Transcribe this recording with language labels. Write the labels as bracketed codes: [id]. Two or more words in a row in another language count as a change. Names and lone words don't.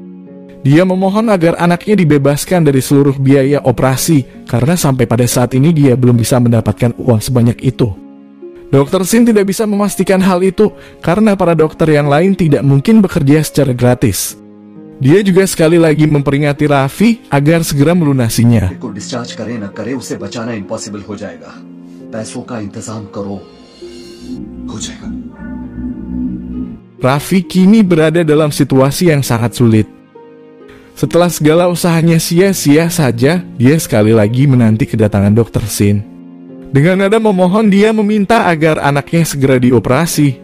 [id] Dia memohon agar anaknya dibebaskan dari seluruh biaya operasi, karena sampai pada saat ini dia belum bisa mendapatkan uang sebanyak itu. Dr. Sin tidak bisa memastikan hal itu, karena para dokter yang lain tidak mungkin bekerja secara gratis. Dia juga sekali lagi memperingati Raffi agar segera melunasinya. [hi] को डिस्चार्ज करे न करे उसे बचाना इम्पॉसिबल हो जाएगा। पैसों का इंतजाम करो, हो जाएगा। [id] Raffi kini berada dalam situasi yang sangat sulit. Setelah segala usahanya sia-sia saja, dia sekali lagi menanti kedatangan Dr. Sin. Dengan nada memohon, dia meminta agar anaknya segera dioperasi.